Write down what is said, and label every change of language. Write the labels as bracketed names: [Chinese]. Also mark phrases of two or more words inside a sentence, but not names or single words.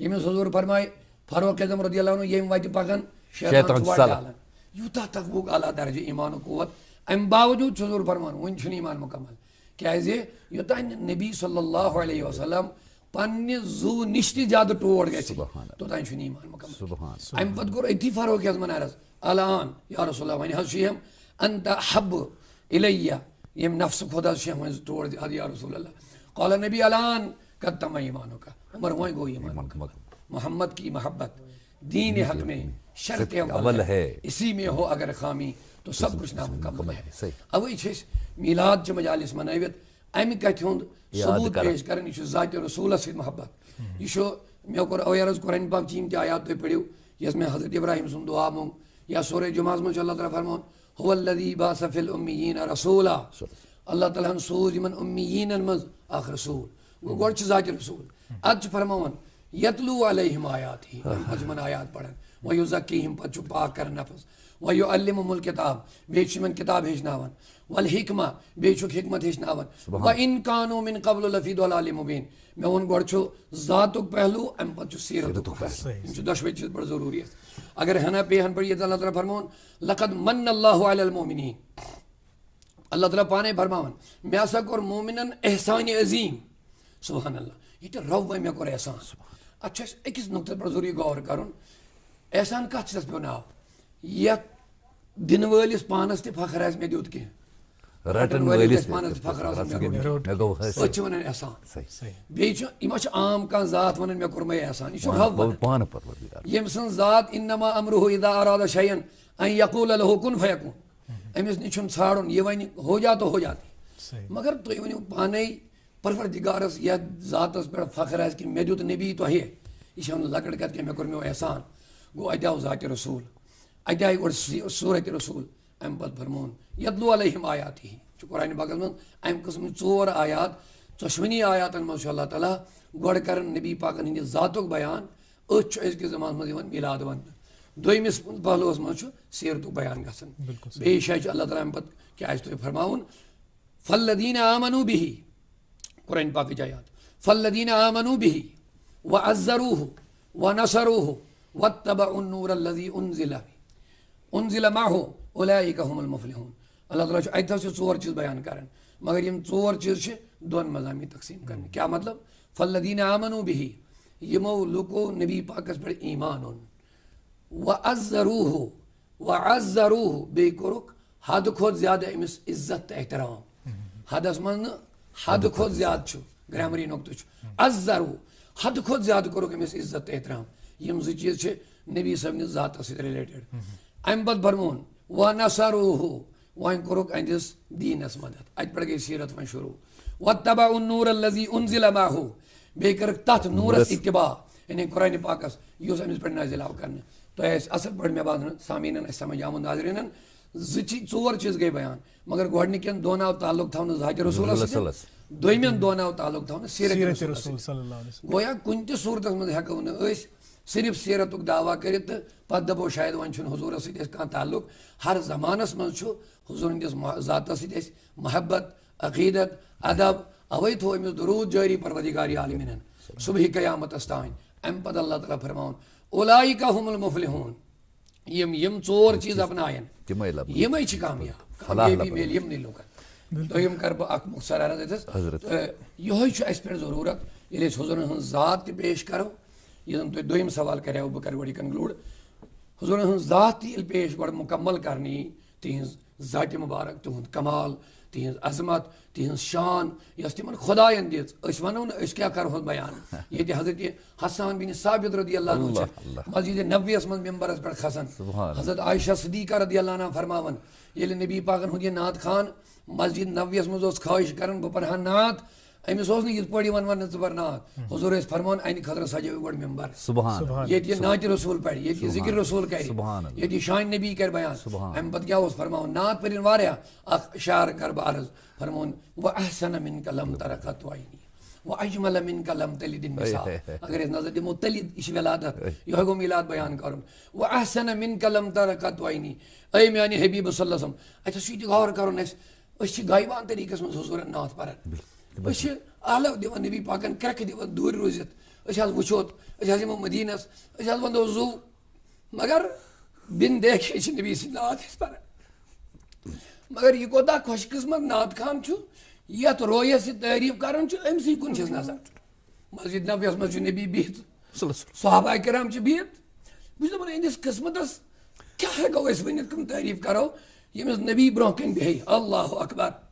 [Kashmiri] ییٚمِس حضوٗر فرمایہِ فاروق اعظم [Arabic] رضی اللہ عنہ [Kashmiri] ییٚمہِ وتہِ پکان شیطان چھُ ڈالان یوٗتاہ تقوُک اعلیٰ درجہِ ایمانُک قوت امہِ باوجوٗد چھُ حضوٗر فرمان وُنہِ چھُنہٕ ایمان مُکمل کیٛازِ یوٚتانۍ نہٕ نبی [Arabic] صلی اللہ علیہ وسلم [Kashmiri] پننہِ زُو نِش تہِ زیادٕ ٹوٹھ گژھِ توٚتانۍ چھُنہٕ ایمان مُکمل. امہِ پتہٕ کوٚر أتھی فاروق اعظمن عرض الان [Arabic] یا رسول اللہ [Kashmiri] وۄنۍ حظ چھُ یِم [Arabic] انت احب الیہ [Kashmiri] ییٚمہِ نفسہٕ کھۄتہٕ حظ چھِ یِم وۄنۍ ٹوٹھ زیادٕ [Arabic] یا رسول اللہ. قال نبی الان قد تم ایمانک عمر [Kashmiri] وۄنۍ گوٚو ایمان مکمل. [Urdu] محمد کی محبت دین حق میں شرط اول ہے اسی میں ہو اگر خامی تو سب کچھ نامکمل ہے. [Kashmiri] اوے چھِ أسۍ میلاد چہِ مجالس منٲوِتھ امہِ کتھِ ہُنٛد ثبوٗت پیش کران یہِ چھُ ذاتِ رسوٗلس سۭتۍ محبت. یہِ چھُ مےٚ کوٚر اوے عرض قرآن پاک چہِ یِم تہِ آیات تُہۍ پٔرِو یۄس مےٚ حضرت ابراہیم سُنٛد دعا موٚنگ یا سورے جُمعہس منٛز چھُ اللہ تعالیٰ فرماوان [Arabic] هو الذی بعث فی الامیین رسولا. [Kashmiri] اللہ تعالیٰ ہن سوٗز یِمن امیٖنن منٛز اکھ رسوٗل گوٚو گۄڈٕ چھُ ذاتِ رسوٗل ادٕ چھُ فرماوان [Arabic] یتلوٗ علیہم آیاتی [Kashmiri] پتہٕ چھِ یِمن آیات پران وَيُزَكِّيهِمْ پتہٕ چھُ پاک کران نفس [Arabic] وَيُعَلِّمُهُمُ الْكِتاب [Kashmiri] بیٚیہِ چھُ یِمن کِتاب ہیٚچھناوان وَالْحِکمہ بیٚیہِ چھُکھ حکمت ہیٚچھناوان [Arabic] وَإِن كَانُوا مِن قَبْلُ لَفِي ضَلَالٍ مُبِينٍ [Kashmiri] مےٚ ووٚن گۄڈٕ چھُ ذاتُک پہلو اَمہِ پتہٕ چھُ سیٖرتُک پہلو یِم چھِ دۄشوے چیٖز بڑٕ ضروٗری اگر ہنا پیہن پڑھ ییٚتہِ اللہ تعالیٰ فرماوُن [Arabic] لقد من اللہ علی المؤمنین [Kashmiri] اللہ تعالیٰ پانے فرماوان مےٚ ہسا کوٚر مومنن احسانِ عظیٖم [Arabic] سبحان اللہ [Kashmiri] ییٚتہِ رۄبے مےٚ کوٚر احسان اتھ چھُ اَسہِ أکِس نُقطس پٮ۪ٹھ ضروٗری غور کرُن احسان کتھ چیٖزس پیٚو ناو یتھ دِنہٕ وٲلِس پانس تہِ فخر آسہِ مےٚ دیُت کینٛہہ رٹن وٲلِس پانس تہِ فخر آسہِ أسۍ چھِ ونان احسان بیٚیہِ چھُ یہِ ما چھُ عام کانٛہہ ذات ونان مےٚ کوٚرمے احسان یہِ چھُ رب ونان ییٚمہِ سٕنٛز ذات [Arabic] انما امرہ اذا اراد شیئا ان یقول له کن فیکون [Kashmiri] أمِس نِش چھُنہٕ ژھانڈُن یہِ وَنہِ [Urdu] ہو جا تو ہو جاتی [Kashmiri] مگر تُہۍ ؤنِو پانے پروردگارس یتھ ذاتس پٮ۪ٹھ فخر آسہِ کہِ مےٚ دیُت نبی تۄہہِ یہِ چھِ ونان لۄکٕٹ کتھ کینٛہہ مےٚ کوٚر میون احسان گوٚو اَتہِ آو ذاتِ رسوٗل اَتہِ آیہِ گۄڈٕ سوٗرتِ رسوٗل اَمہِ پتہٕ فرمون [Arabic] یتلو علیہم [Kashmiri] آیاتہِ چھُ قرآنِ پاکس منٛز اَمہِ قٕسمٕچ 4 آیات ژۄشوٕنی آیاتن منٛز چھُ اللہ تعالیٰ گۄڈٕ کران نبی پاکن ہٕنٛدِ ذاتُک بیان أتھۍ چھُ أزکِس زمانس منٛز یِوان میلاد وننہٕ دوٚیمِس پہلوس منٛز چھُ سیرتُک بیان گژھان بیٚیہِ جایہِ چھُ اللہ تعالیٰ اَمہِ پتہٕ کیٛاہ آسہِ تۄہہِ فرماوُن [Arabic] فالذیٖنَ آمنوا بِہِ [Kashmiri] قرآنِ پاکٕچ آیات [Arabic] فالذیٖنَ آمنوا بِہِ وعزروه ونصروه واتبعوا النور الذي انزل معه اولئک هم المفلحون [Kashmiri] اللہ تعالیٰ چھُ اَتہِ چھِ 4 چیٖز بیان کران مگر یِم 4 چیٖز چھِ 2 مضامین تقسیٖم کرنہٕ کیٛاہ مطلب [Arabic] فالذیٖنَ آمنوا بِہِ [Kashmiri] یِمو لُکو نبی پاکس پٮ۪ٹھ ایمان اوٚن وعزروه بیٚیہِ کوٚرُکھ حدٕ کھۄتہٕ زیادٕ أمِس عزت تہٕ احترام حدس منٛز نہٕ حدٕ کھۄتہٕ زیادٕ چھُ گرامری نۄقطہٕ چھُ عزروه حدٕ کھۄتہٕ زیادٕ کوٚرُکھ أمِس عزت تہٕ احترام یِم 2 چیٖز چھِ نبی صٲبنِس ذاتس سۭتۍ رِلیٹِڈ اَمہِ پتہٕ فرمون ونصروه وۄنۍ کوٚرُکھ أہنٛدِس دیٖنس مدد اَتہِ پٮ۪ٹھ گٔے سیرت وۄنۍ شروٗع [Arabic] واتبعوا النور الذي انزل معه [Kashmiri] بیٚیہِ کٔرٕکھ تتھ نوٗرس اتباع یعنی قرآنِ پاکس یُس أمِس پٮ۪ٹھ نٲزِل آو کرنہٕ تۄہہِ آسہِ اصل پٲٹھۍ مےٚ باسان سامیٖنن آسہِ سمجھ آمُت ناظریٖنن 4 چیٖز گٔے بیان مگر گۄڈنِکٮ۪ن 2 آو تعلق تھاونہٕ ذاتِ رسوٗلس سۭتۍ دوٚیمٮ۪ن 2 آو تعلق تھاونہٕ سیرت رسوٗلس گویا کُنہِ تہِ صوٗرتس منٛز ہٮ۪کو نہٕ أسۍ صرف سیرتُک دعوا کٔرِتھ تہٕ پتہٕ دپو شاید وۄنۍ چھُنہٕ حضوٗرس سۭتۍ اَسہِ کانٛہہ تعلق ہر زمانس منٛز چھُ حضوٗر ہٕنٛدِس ذاتس سۭتۍ اَسہِ محبت عقیدت ادب اوے تھوٚو أمِس درود جٲری پروردگارِ عالمیٖنن صبحِ قیامتس تانۍ اَمہِ پتہٕ اللہ تعالیٰ فرماوُن [Arabic] اولئک هم المفلحون [Kashmiri] یِم 4 چیٖز اپناین یِمے چھِ کامیاب کامیٲبی میلہِ یِمنٕے لُکن دوٚیِم کرٕ بہٕ اکھ مُختصر عرض أتھس یِہوے چھُ اَسہِ پٮ۪ٹھ ضروٗرت ییٚلہِ أسۍ حضوٗرن ہٕنٛز ذات تہِ پیش کرو یہِ زن تۄہہِ دوٚیِم سوال کریاو بہٕ کرٕ گۄڈٕ یہِ کنکلوٗڈ حضوٗرن ہٕنٛز ذات تہِ ییٚلہِ پیش گۄڈٕ مُکمل کرنہٕ یی تِہنٛز ذاتِ مُبارک تِہُنٛد کمال تِہنٛز عظمت تِہنٛز شان یۄس تِمن خۄداین دِژ أسۍ ونو نہٕ أسۍ کیٛاہ کرہوس بیان ییٚتہِ حضرت حسان بن ثابت [Arabic] رضی اللہ عنہ [Kashmiri] چھِ مسجدِ نبویَس منٛز ممبرس پٮ۪ٹھ کھسان حضرت عائشہ صدیقہ [Arabic] رضی اللہ عنہ [Kashmiri] فرماوان ییٚلہِ نبی پاکن ہُنٛد یہِ نعت خان مسجد نبویَس منٛز اوس خٲہِش کران بہٕ پرٕ ہا نعت أمِس اوس نہٕ یِتھ پٲٹھۍ یِوان وننہٕ ژٕ پر نعت حضوٗر ٲسۍ فرماوان اَنہِ خٲطرٕ سجٲیِو گۄڈٕ ممبر ییٚتہِ یہِ نعتِ رسوٗل پرِ ییٚتہِ یہِ ذِکر رسوٗل کرِ ییٚتہِ یہِ شانہِ نبی کرِ بیان اَمہِ پتہٕ کیٛاہ اوس فرماوان نعت پٔرِنۍ واریاہ اکھ اشعار کرٕ بہٕ عرض فرمون [Arabic] واحسن منك لم تر قط عيني واجمل منك لم تلد النساء [Kashmiri] اگر أسۍ نظر دِمو تلد یہِ چھِ ولادت یِہوے گوٚو میلاد بیان کرُن [Arabic] واحسن منك لم تر قط عيني [Kashmiri] اے میانہِ حبیٖب [Arabic] صلی اللہ علیہ [Kashmiri] وسلم اَتٮ۪س چھُ یہِ تہِ غور کرُن أسۍ چھِ غایبان طریٖقس منٛز حضوٗرن نعت پران أسۍ چھِ آلو دِوان نبی پاکن کرٛٮ۪کہٕ دِوان دوٗرِ روٗزِتھ أسۍ حظ وٕچھو أسۍ حظ یِمو مدیٖنس أسۍ حظ ونو زوٗ مگر [Urdu] بِن دیکھے [Kashmiri] چھِ نبی سٕنٛدۍ نعت أسۍ پران مگر یہِ کوتاہ خۄش قٕسمت نعت خان چھُ یتھ رویس یہِ تعریٖف کران چھُ أمسٕے کُن چھس نظر مسجد نبویَس منٛز چھُ نبی بِہِتھ صحابہ کرام چھِ بِہِتھ بہٕ چھُس دپان أہنٛدِس قٕسمتس کیٛاہ ہٮ۪کو أسۍ ؤنِتھ کٕم تعریٖف کرو ییٚمِس نبی برونٛہہ کَنۍ بیٚہہِ [Arabic] اللہ اکبر